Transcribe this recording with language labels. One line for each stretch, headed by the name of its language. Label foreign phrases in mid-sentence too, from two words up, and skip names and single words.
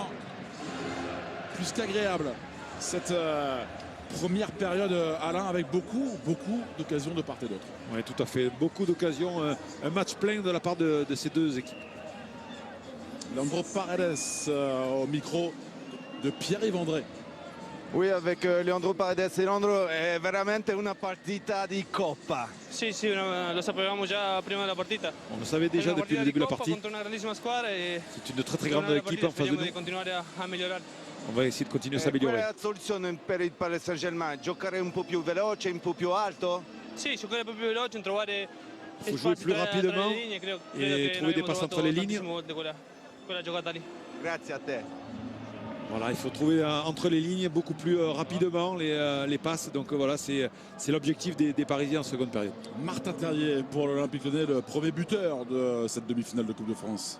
French: Plus qu'agréable cette première période, Alain, avec beaucoup d'occasions de part et d'autre. Oui, tout à fait. Beaucoup d'occasions. Un match plein de la part de ces deux équipes. Leandro Paredes au micro de Pierre-Yves André. Oui, avec Leandro Paredes.
Italian: Leandro, è veramente una partita di Coppa. Sì, sì, lo sapevamo già prima della partita.
French: On le savait déjà depuis le début de la partie. C'est une très grande équipe en face de nous. On va essayer de continuer à s'améliorer.
Italian: Qual è la soluzione per il Paris Saint-Germain? Giocare un po' più veloce, un po' più alto? Sì, giocare un po' più veloce, trovare
French: il faut jouer plus rapidement et trouver des passes entre les lignes.
Italian: Grazie a te.
French: Voilà, il faut trouver entre les lignes beaucoup plus rapidement les passes. Donc voilà, c'est l'objectif des Parisiens en seconde période. Martin Terrier pour l'Olympique Lyonnais, le premier buteur de cette demi-finale de Coupe de France.